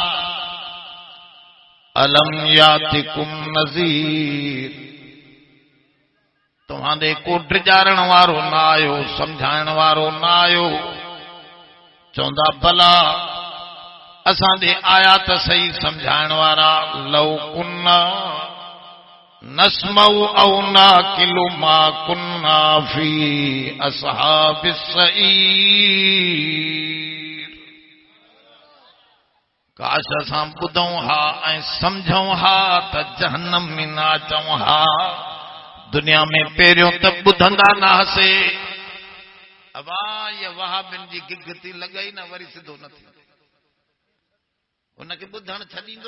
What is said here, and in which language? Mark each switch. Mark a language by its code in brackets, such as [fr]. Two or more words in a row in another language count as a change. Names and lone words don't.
[ar] ألم يأتكم نذير [sd] तव्हां ॾे को ड्रिजारण वारो न आयो सम्झाइण वारो न आयो चवंदा भला असां ॾे आया त सही सम्झाइण वारा [ar] لو كنا نسمع أو نعقل ما كنا في أصحاب [sd] सईर काश असां ॿुधूं हा ऐं सम्झूं हा त जहन्नम में न अचूं हा दुनिया में पहिरियों त ॿुधंदा न हुआसीं अबा ये वहाबिन जी गिग थी लॻई न वरी सिधो न थी उनखे ॿुधण छॾींदो